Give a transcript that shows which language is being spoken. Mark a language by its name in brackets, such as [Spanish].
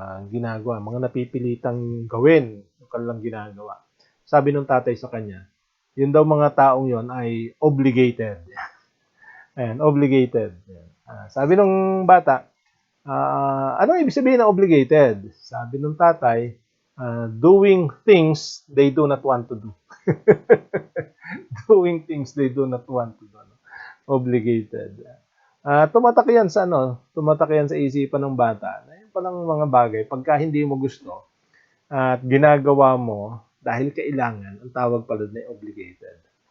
[Filipino] Ginagawa, mga napipilitang gawin yung kanilang ginagawa. Sabi ng tatay sa kanya, yun daw mga taong yon ay obligated. Ayan, obligated. Sabi ng bata, ano ibig sabihin ng obligated? Sabi ng tatay, [English] doing things they do not want to do. Doing things they do not want to do. Obligated. [Filipino] Tumatak yan sa isipan ng bata. Yan palang mga bagay, pagka hindi mo gusto at ginagawa mo dahil kailangan, ang tawag pala na obligated.